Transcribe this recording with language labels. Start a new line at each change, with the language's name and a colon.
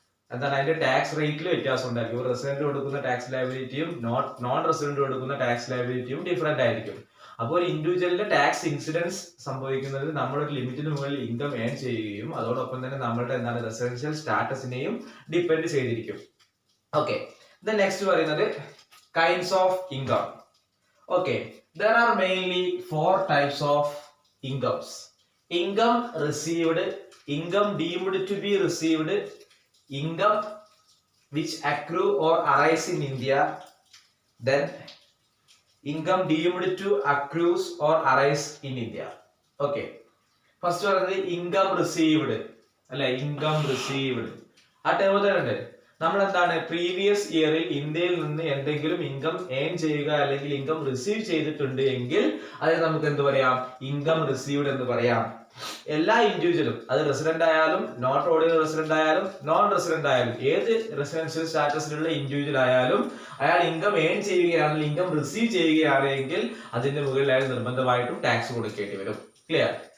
Malayalam: അതിന്റെ ടാക്സ് റേറ്റിൽ വ്യത്യാസം ഉണ്ടായിരിക്കും. റെസിഡന്റ് കൊടുക്കുന്ന ടാക്സ് ലയബിലിറ്റിയും നോൺ റെസിഡന്റ് കൊടുക്കുന്ന ടാക്സ് ലയബിലിറ്റിയും ഡിഫറെന്റ് ആയിരിക്കും. അപ്പോൾ ഒരു ഇൻഡിവിജ്വലിന്റെ ടാക്സ് ഇൻസിഡൻസ് സംഭവിക്കുന്നത് നമ്മളൊരു ലിമിറ്റിന് മുകളിൽ ഇൻകം ഏൺ ചെയ്യുകയും അതോടൊപ്പം തന്നെ നമ്മളുടെ റെസിഡൻഷ്യൽ സ്റ്റാറ്റസിനെയും ഡിപ്പെൻഡ് ചെയ്തിരിക്കും. ഓക്കെ, നെക്സ്റ്റ് പറയുന്നത് kinds of income.
English: Okay, there are mainly 4 types of incomes. Income received, income deemed to be received, income which accrue or arise in India, then income deemed to accrues or arise in India. Okay, first പറയുന്നത് income received അല്ലെ, income received.
Malayalam: ആ term തന്നെ നമ്മൾ previous ഇയറിൽ ഇന്ത്യയിൽ നിന്ന് എന്തെങ്കിലും income earn ചെയ്യുക അല്ലെങ്കിൽ ഇൻകം റിസീവ് ചെയ്തിട്ടുണ്ട് എങ്കിൽ അത് നമുക്ക് എന്ത് പറയാം? ഇൻകം റിസീവ്ഡ് എന്ന് പറയാം. എല്ലാ ഇൻഡിവിജ്വലും, അത് റെസിഡന്റ് ആയാലും നോട്ട് ഓർഡിനറി റെസിഡന്റ് ആയാലും നോൺ റെസിഡന്റ് ആയാലും ഏത് റെസിഡൻഷ്യൽ സ്റ്റാറ്റസിലുള്ള ഇൻഡിവിജ്വൽ ആയാലും അയാൾ ഇൻകം ഏൺ ചെയ്യുകയാണെങ്കിൽ ഇൻകം റിസീവ് ചെയ്യുകയാണെങ്കിൽ അതിന്റെ മുകളിൽ അയാൾ നിർബന്ധമായിട്ടും ടാക്സ് കൊടുക്കേണ്ടി വരും. ക്ലിയർ?